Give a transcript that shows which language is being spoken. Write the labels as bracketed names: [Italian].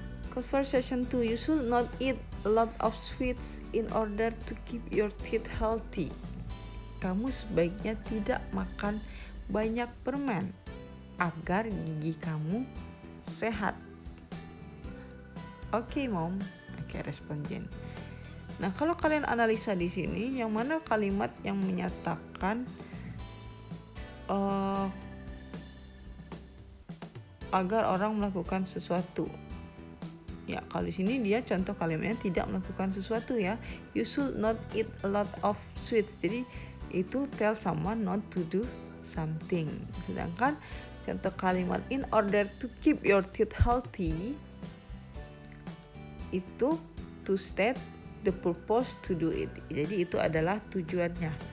[English] Conversation 2, you should not eat a lot of sweets in order to keep your teeth healthy. [Indonesian] Kamu sebaiknya tidak makan banyak permen agar gigi kamu sehat. Oke, Mom. Oke, respon Jen. Nah, kalau kalian analisa di sini, yang mana kalimat yang menyatakan agar orang melakukan sesuatu? Ya, kalau di sini dia contoh kalimatnya tidak melakukan sesuatu ya. [English] You should not eat a lot of sweets. [Indonesian] Jadi itu [English] tell someone not to do something. [Indonesian] Sedangkan contoh kalimat [English] in order to keep your teeth healthy [Indonesian] itu [English] to state the purpose to do it. [Indonesian] Jadi itu adalah tujuannya.